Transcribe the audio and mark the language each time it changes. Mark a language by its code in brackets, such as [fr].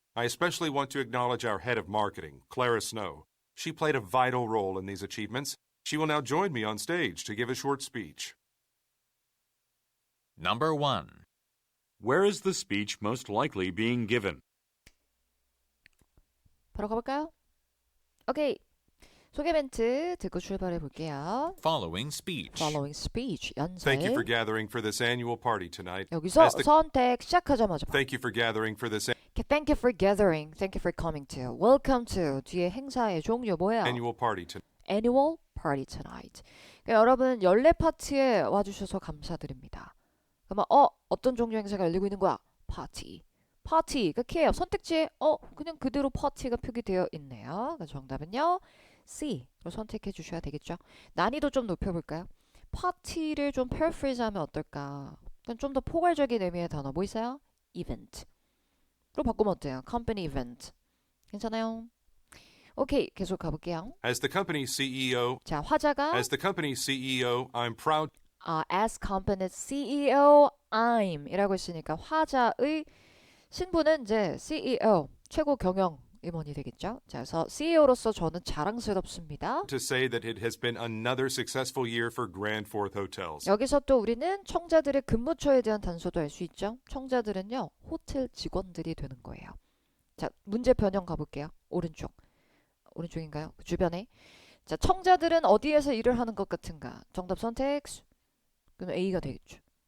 [en] I especially want to acknowledge our head of marketing, Clara Snow. She played a vital role in these achievements. She will now join me on stage to give a short speech. Number 1. Where is the speech most likely being given? [ko] 바로 가볼까요? 오케이. 소개 멘트 듣고 출발해 볼게요. [en] Following speech. Following speech, [ko] 연설. [en] Thank you for gathering for this annual party tonight. [ko] 여기서 [en] As the- [ko] 선택 시작하자마자 [en] Thank you for gathering for this Thank you for gathering. Thank you for coming to. Welcome to. [ko] 뒤에 행사의 종류 뭐야? [en] annual party tonight. Annual party tonight. [ko] 그러니까 여러분 연례 파티에 와주셔서 감사드립니다. 그러면 어떤 종류 행사가 열리고 있는 거야? 파티. 파티. 그 K예요. 선택지에 그냥 그대로 파티가 표기되어 있네요. 그래서 정답은요. C로 선택해 주셔야 되겠죠. 난이도 좀 높여볼까요? 파티를 좀 paraphrase-하면 어떨까? 좀 더 포괄적인 의미의 단어 뭐 있어요? event로 바꾸면 어때요? [en] company event. [ko] 괜찮아요? 오케이, 계속 가볼게요. [en] As the company CEO, [ko] 자, 화자가 [en] as the company CEO, I'm proud as company CEO, I'm [ko] 이라고 했으니까 화자의 신분은 이제 CEO, 최고 경영 임원이 되겠죠. 자, 그래서 CEO로서 저는 자랑스럽습니다. [en] to say that it has been another successful year for Grand Fourth Hotels. [ko] 여기서 또 우리는 청자들의 근무처에 대한 단서도 알 수 있죠. 청자들은요, 호텔 직원들이 되는 거예요. 자, 문제 변형 가볼게요. 오른쪽인가요? 그 주변에. 자, 청자들은 어디에서 일을 하는 것 같은가? 정답 선택. 그럼 A가 되겠죠.